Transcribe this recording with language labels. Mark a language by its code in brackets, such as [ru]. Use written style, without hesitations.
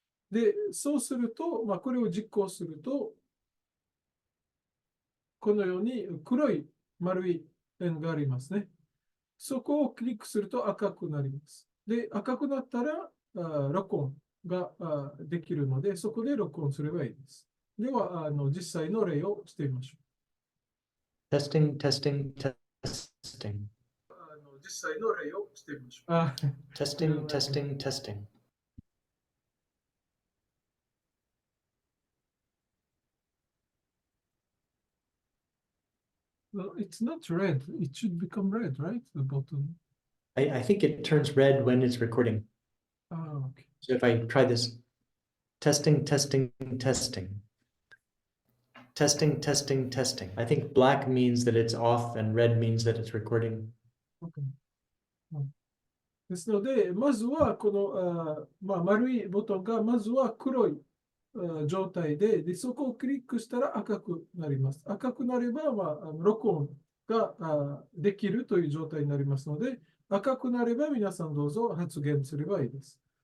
[ja] で、そうすると、これを実行すると、このように黒い丸い円がありますね。そこをクリックすると赤くなります。で、赤くなったら録音ができるので、そこで録音すればいいです。では、実際の例をしてみましょう。 [en] Testing, testing, testing. [ja] 実際の例をしてみましょう。 [en] Testing, testing, testing. Well, it's not red. It should become red, right? The bottom. I think it turns red when it's recording. Okay. So if I try this, testing, testing, testing. Testing, testing, testing. I think black means that it's off and red means that it's recording. Okay. [ja] ですので、まずはこの丸いボトンがまずは黒い状態で、そこをクリックしたら赤くなります。赤くなれば、録音ができるという状態になりますので、赤くなれば皆さんどうぞ発言すればいいです。